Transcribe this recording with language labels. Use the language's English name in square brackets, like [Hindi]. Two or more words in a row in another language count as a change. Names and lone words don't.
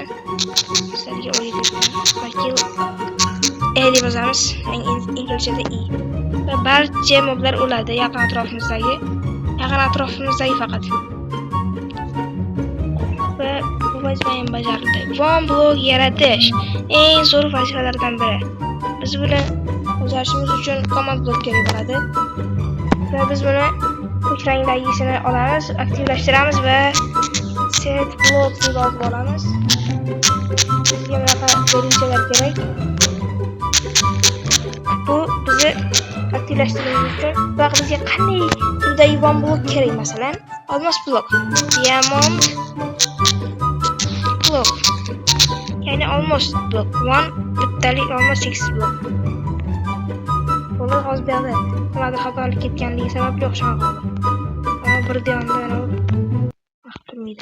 [Uzbek] Sizlarga o'ylayman. Balki deb yozamiz. Inglizchada i. Va barcha moblar o'ladi yaqin atrofimizdagi faqat. Va bu vazifa ham bajarildi. [English] One block [Uzbek] yaratish eng zo'r vazifalardan biri. Biz buni bajarishimiz uchun command block kerak bo'ladi. Va biz buni ko'k rangdagisini olamiz, aktivlashtiramiz va [English] set block [Uzbek] deb yozib olamiz. Bizga bunaqa belgilar kerak. Bu bizni aktivlashtirishimiz uchun va bizga qanday turdagi [English] one block [Uzbek] kerak, masalan, olmos blok, diamond blok, ya'ni olmos blok, one bittalik olmos 6 blok. Bular hozir berdi. Nimadir xatolik ketganligi sababli o'xshamay qoldi. Ammo bir deyonda mana turmaydi.